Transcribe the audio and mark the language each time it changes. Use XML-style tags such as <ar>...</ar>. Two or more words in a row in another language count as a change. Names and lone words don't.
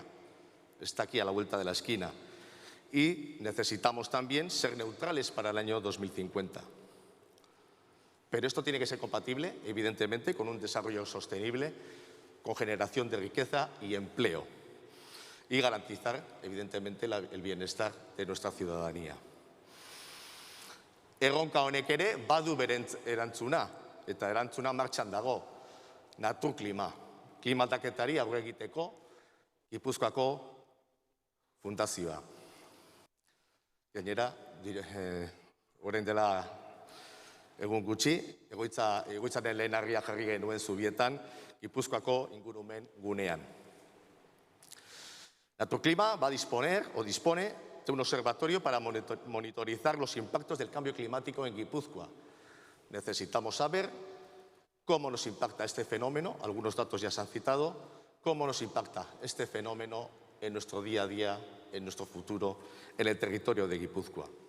<es>Está aquí a la vuelta de la esquina. Y necesitamos también ser neutrales para el año 2050. Pero esto tiene que ser compatible, evidentemente, con un desarrollo sostenible, con generación de riqueza y empleo. Y garantizar, evidentemente, el bienestar de nuestra ciudadanía.</es> <eu>Erronka honek ere badu bere erantzuna, eta erantzuna martxan dago. Naturklima, klima aldaketari aurre egiteko Gipuzkoako fundazioa. Gainera, orain dela egun gutxi, egoitzaren lehenarria jarri genuen Zubietan, Gipuzkoako ingurumen gunean.</eu> <es>Naturklima va a disponer o dispone de un observatorio para monitorizar los impactos del cambio climático en Guipúzcoa. Necesitamos saber cómo nos impacta este fenómeno, algunos datos ya se han citado, cómo nos impacta este fenómeno en nuestro día a día, en nuestro futuro, en el territorio de Guipúzcoa.</es>